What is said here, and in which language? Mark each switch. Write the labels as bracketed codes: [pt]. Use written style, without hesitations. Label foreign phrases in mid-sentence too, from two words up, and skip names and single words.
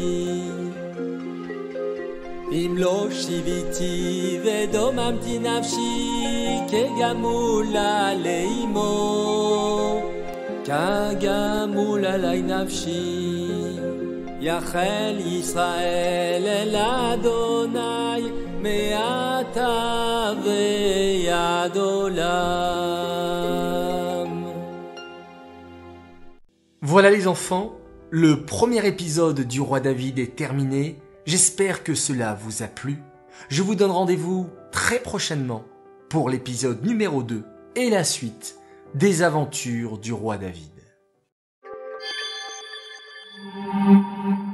[he] אם לא שיביתי ודוממתי נפשי, כגמולה לאמו, כגמול עלי נפשי. יחל ישראל אל אדוני, מעתה ועד עולם. [fr] Voilà les enfants, le premier épisode du Roi David est terminé. J'espère que cela vous a plu. Je vous donne rendez-vous très prochainement pour l'épisode numéro 2 et la suite des aventures du Roi David.